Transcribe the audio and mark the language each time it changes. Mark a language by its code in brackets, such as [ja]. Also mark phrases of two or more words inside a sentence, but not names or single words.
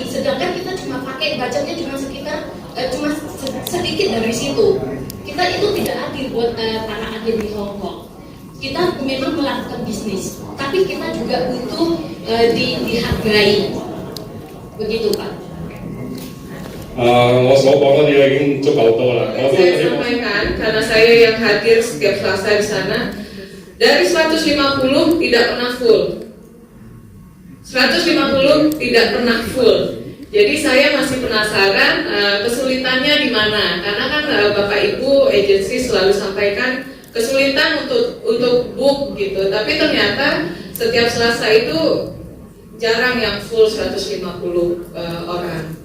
[id] Sedangkan kita cuma pakai budgetnya cuma sekitar cuma sedikit dari situ. Kita itu tidak adil buat para agen di Hong Kong. Kita memang melakukan bisnis, tapi kita juga butuh dihargai. Begitu, Pak. [yue] 我所講嘅嘢已經足夠多啦。 [id] Saya sampaikan karena saya yang hadir setiap Selasa di sana, dari 150 tidak pernah full. 150 tidak pernah full. Jadi saya masih penasaran kesulitannya di mana, karena kan Bapak Ibu agensi selalu sampaikan kesulitan untuk book gitu, tapi ternyata setiap Selasa itu jarang yang full 150 orang.